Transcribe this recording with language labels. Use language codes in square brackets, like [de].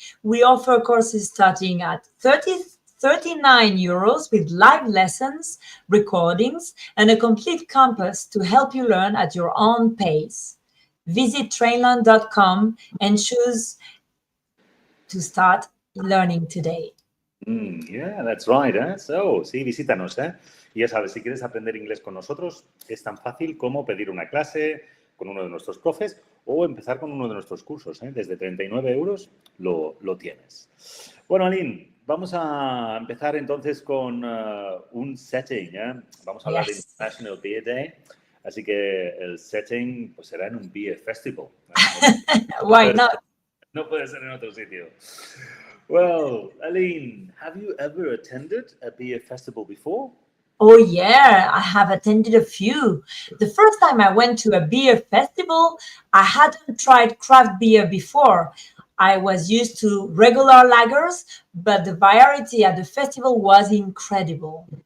[en] We offer courses starting at 39 euros with live lessons, recordings, and a complete campus to help you learn at your own pace. Visit trainlang.com and choose to start learning today. Yeah, that's right. So, [es] sí, visítanos. Y ya sabes, si quieres aprender inglés con nosotros, es tan fácil como pedir una clase con uno de nuestros profes o empezar con uno de nuestros cursos. Desde 39 euros lo tienes. Bueno, Aline, vamos a empezar entonces con un setting. Vamos a hablar de [en] Yes. International Beer Day. [es] Así que el setting pues, será en un [en] beer festival. Why not? [es] No puede ser en otro sitio. [en] Well, Aline, have you ever attended a beer festival before? Oh, yeah, I have attended a few. The first time I went to a beer festival, I hadn't tried craft beer before. I was used to regular lagers, but the variety at the festival was incredible.